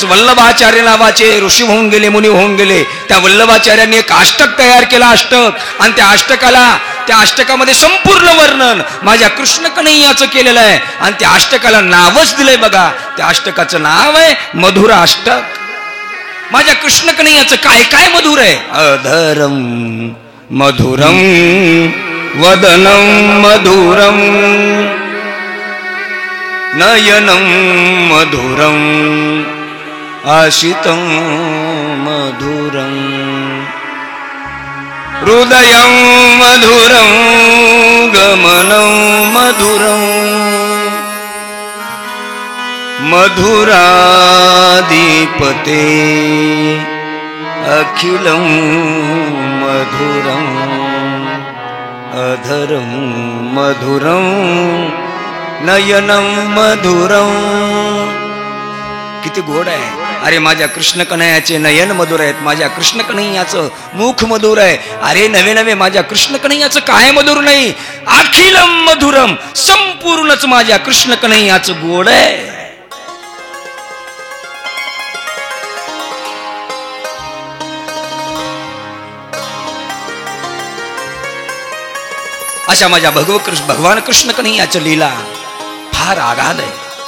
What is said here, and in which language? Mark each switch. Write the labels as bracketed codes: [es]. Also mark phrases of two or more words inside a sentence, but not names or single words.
[mr] वल्लभाचार्य नावाचे ऋषी होऊन गेले, मुनी होऊन गेले. त्या वल्लभाचार्यांनी एक अष्टक तयार केला, अष्टक. आणि त्या अष्टकामध्ये संपूर्ण वर्णन माझ्या कृष्ण कन्हैयाचं केलेलं आहे. आणि त्या अष्टकाला नावच दिलंय बघा. त्या अष्टकाचं नाव आहे मधुर अष्टक. माझ्या कृष्ण कन्हैयाचं काय काय मधुर आहे? [sa] अधरम मधुरम वदनम मधुरम नयनं मधुरं आशितं मधुरं हृदयं मधुरं गमनं मधुरं मधुराधिपते अखिलं मधुरं अधरं मधुरं नयनं मधुरं. [mr] किती गोड आहे. अरे माझ्या कृष्ण कन्हैयाचे नयन मधुर आहेत, माझ्या कृष्ण कन्हैयाचं मुख मधुर आहे. अरे नवे नवे माझ्या कृष्ण कन्हैयाचं काय मधुर नाही? [sa] अखिलम मधुरम, [mr] संपूर्णच माझ्या कृष्ण कन्हैयाचं गोड आहे. अशा माझ्या भगवान कृष्ण कन्हैयाचं लीला फार आगाध आहे.